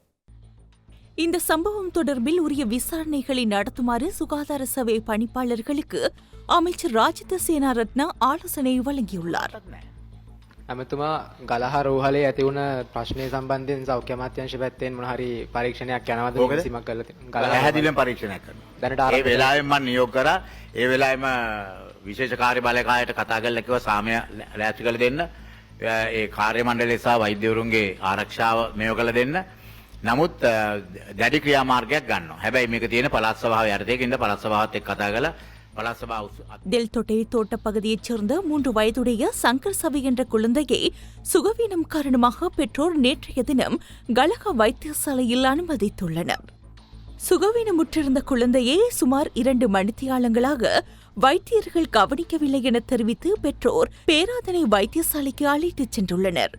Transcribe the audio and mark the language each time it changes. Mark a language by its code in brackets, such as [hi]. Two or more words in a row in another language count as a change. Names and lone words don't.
[ta] இந்த சம்பவம் தொடர்பில் உரிய விசாரணைகளை நடத்துமாறு சுகாதார சேவை பணிப்பாளர்களுக்கு அமைச்சர் ராஜித சேனாரத்ன ஆலோசனை வழங்கியுள்ளார். [si] ඇමතුමා ගලහ රෝහලේ ඇති වුණ ප්‍රශ්නය සම්බන්ධයෙන් සෞඛ්‍ය අමාත්‍යාංශ පැත්තෙන් මොන හරි පරීක්ෂණයක් යනවද කිසිමක් කරලා තියෙනවා. පැහැදිලිවම පරීක්ෂණයක් කරනවා. ඒ වෙලාවෙම මම නියෝග කරා. ඒ වෙලාවෙම විශේෂ කාර්ය බලකායට කතා කරලා කිව්වා සාමය ලෑස්ති කරලා දෙන්න. ඒ කාර්ය මණ්ඩලය සහ වෛද්‍යවරුන්ගේ ආරක්ෂාව මේව කරලා දෙන්න. නමුත් දැඩි ක්‍රියාමාර්ගයක් ගන්නවා. හැබැයි මේක තියෙන පළාත් සභාව යටතේ ඉඳ පළාත් සභාවත් එක්ක කතා කරලා [ta] டெல்டொட்டை தோட்ட பகுதியைச் சேர்ந்த 3 வயதுடைய சங்கர் சவி என்ற குழந்தையை சுகவீனம் காரணமாக பெற்றோர் நேற்றைய தினம் கலஹா வைத்தியசாலையில் அனுமதித்துள்ளனர். சுகவீனமுற்றிருந்த குழந்தையை சுமார் 2 மணித்தியாலங்களாக வைத்தியர்கள் கவனிக்கவில்லை என தெரிவித்து பெற்றோர் பேராதனை வைத்தியசாலைக்கு அழைத்துச் சென்றுள்ளனர்.